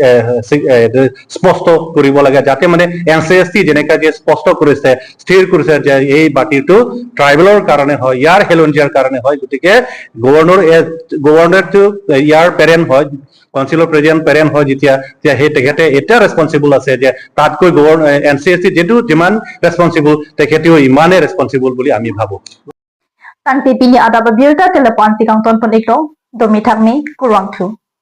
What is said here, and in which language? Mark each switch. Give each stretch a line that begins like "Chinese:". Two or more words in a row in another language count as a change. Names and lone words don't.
Assamese: স্পষ্ট কৰিব লাগে যাতে মানে NCST যেনেকা যে স্পষ্ট কৰিছে স্থিৰ কৰিছে যে এই মাটিটো ট্ৰাইবেলৰ কাৰণে হয় ইয়াৰ হেলঞ্জিয়াৰ কাৰণে হয় গতিকে গভৰ্ণৰটো ইয়াৰ পেৰেণ্ট হয় কাউন্সিলৰ পেৰেণ্ট হয় যেতিয়া সেই তেখেতে এটা ৰেছপন্সিবল আছে যে তাতকৈ NCST যিমান ৰেছপন্সিবল তেখেতেও ইমানে ৰেছপন্সিবল বুলি আমি ভাবো
Karbi: Tangti pini ada babirta telepan tikang ton pon iklo domi thakni kurwang thu.